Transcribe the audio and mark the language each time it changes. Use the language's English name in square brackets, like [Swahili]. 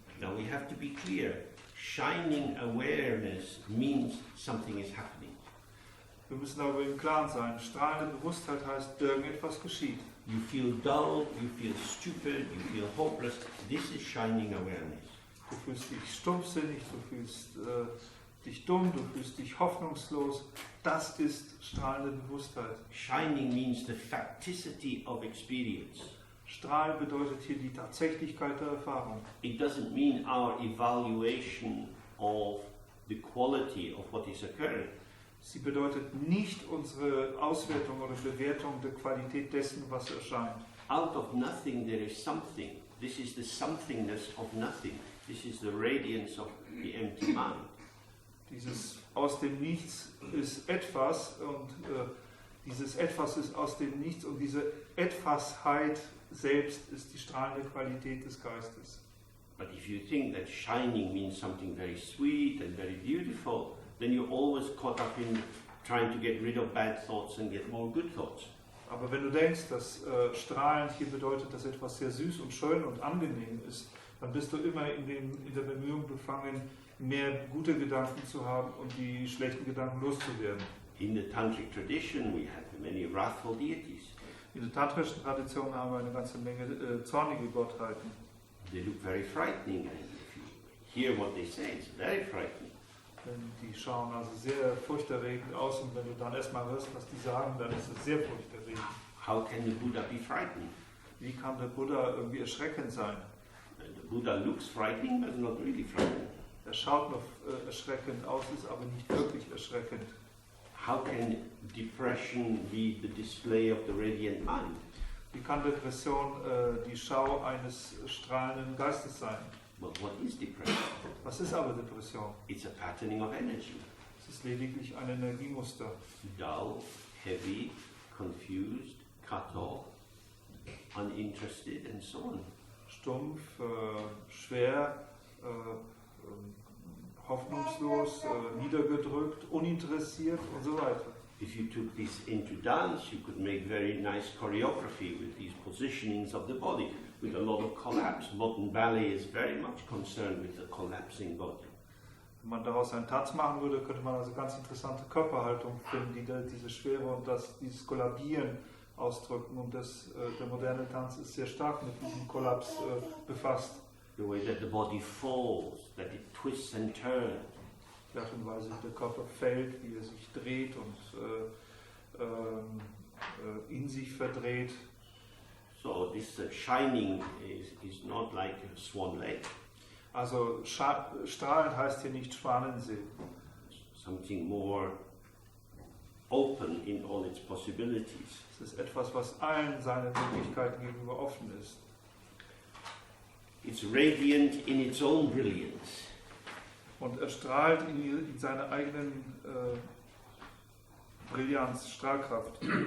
[English] Now we have to be clear. Shining awareness means something is happening. [German] Wir müssen darüber im Klaren sein. Strahlende Bewusstheit heißt, irgendetwas geschieht. [English] You feel dull, you feel stupid, you feel hopeless. This is shining awareness. [German] Du fühlst dich stumpfsinnig, du fühlst dich dumm, du fühlst dich hoffnungslos. Das ist strahlende Bewusstheit. [English] Shining means the facticity of experience. [German] Strahlen bedeutet hier die Tatsächlichkeit der Erfahrung. [English] It doesn't mean our evaluation of the quality of what is occurring. [German] Sie bedeutet nicht unsere Auswertung oder Bewertung der Qualität dessen, was erscheint. [English] Out of nothing there is something. This is the somethingness of nothing. This is the radiance of the empty mind. [German] Dieses aus dem Nichts ist etwas und dieses Etwas ist aus dem Nichts und diese Etwasheit selbst ist die strahlende Qualität des Geistes. [English] But if you think that shining means something very sweet and very beautiful, then you're always caught up in trying to get rid of bad thoughts and get more good thoughts. [German] Aber wenn du denkst, dass strahlend hier bedeutet, dass etwas sehr süß und schön und angenehm ist, dann bist du immer in der Bemühung befangen, mehr gute Gedanken zu haben und die schlechten Gedanken loszuwerden. [English] In the tantric tradition we have many wrathful deities. [German] In der tantrischen Tradition haben wir eine ganze Menge zornige Gottheiten. [English] They look very frightening, and if you hear what they say, it's very frightening. [German] Die schauen also sehr furchterregend aus und wenn du dann erstmal hörst, was die sagen, dann ist es sehr furchterregend. [English] How can the Buddha be frightening? [German] Wie kann der Buddha irgendwie erschreckend sein? [English] The Buddha looks frightening, but not really frightening. [German] Er schaut noch erschreckend aus, ist aber nicht wirklich erschreckend. [English] How can depression be the display of the radiant mind? [German] Wie kann Depression die Schau eines strahlenden Geistes sein? [English] Well, what is depression? [German] Was ist aber Depression? [English] It's a patterning of energy. [German] Es ist lediglich ein Energiemuster. [English] Dull, heavy, confused, cut off, uninterested, and so on. [German] Stumpf, schwer, hoffnungslos, niedergedrückt, uninteressiert und so weiter. [English] If you took this into dance, you could make very nice choreography with these positionings of the body, with a lot of collapse. Modern ballet is very much concerned with the collapsing body. [German] Wenn man daraus einen Tanz machen würde, könnte man also ganz interessante Körperhaltung finden, die diese Schwere und dieses Kollabieren ausdrücken. Und der moderne Tanz ist sehr stark mit diesem Kollaps befasst. [English] The way that the body falls, that it twists and turns. [German] Die Art und Weise, wie der Körper fällt, wie er sich dreht und in sich verdreht. [English] So this shining is not like a swan lake. [German] Also strahlend heißt hier nicht Schwanensee. [English] Something more open in all its possibilities. [German] Es ist etwas, was allen seinen Möglichkeiten gegenüber offen ist. [English] It's radiant in its own brilliance. [German] Und er strahlt in seiner eigenen Brillanz, Strahlkraft.